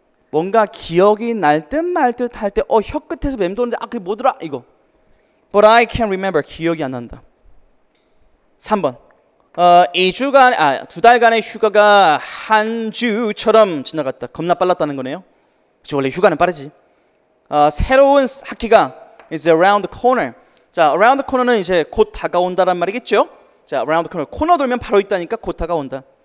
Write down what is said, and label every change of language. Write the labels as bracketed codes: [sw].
[ko] 뭔가 기억이 날 듯 말 듯 할 때 혀 끝에서 맴도는데 그게 뭐더라? 이거. [en] But I can't remember. [ko] 기억이 안 난다. 3번. 2달간의 휴가가 한 주처럼 지나갔다. 겁나 빨랐다는 거네요. 그치, 원래 휴가는 빠르지. 새로운 학기가 [en] is around the corner. [ko] 자, around the corner는 이제 곧 다가온다란 말이겠죠? 자, around the corner. 코너 돌면 바로 있다니까 곧 다가온다.